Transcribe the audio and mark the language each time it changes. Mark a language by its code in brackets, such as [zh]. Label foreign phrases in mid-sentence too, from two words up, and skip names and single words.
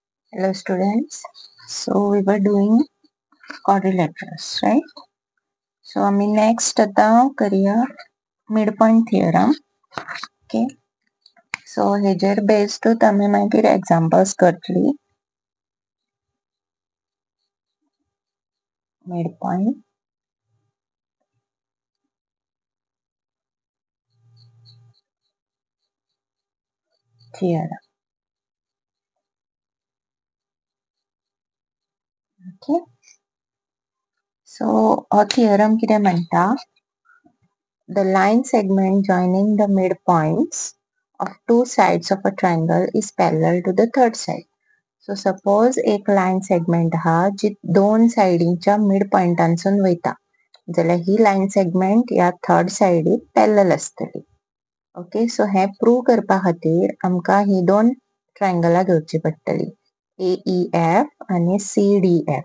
[en] Hello students. So we were doing quadrilaterals, right? So आम्ही next [kok] आता करूया [en] midpoint theorem. [kok] Okay. So हेजेर based आम्ही मागीर examples करतली. [en] Midpoint theorem. Okay. [kok] So हो theorem कितें म्हणटा? [en] The line segment joining the midpoints of two sides of a triangle is parallel to the third side. [kok] So suppose एक [en] line segment [kok] हा जी दोन साइडींच्या मिड पॉइंटांसून वयता जाल्यार ही [en] line segment [kok] या [en] third side [kok] पॅरलल आसतली. [en] okay, so [kok] हे प्रूव करपा खातीर आमकां ही दोन ट्रायंगलां घेवची पडटली, AEF आनी CDF.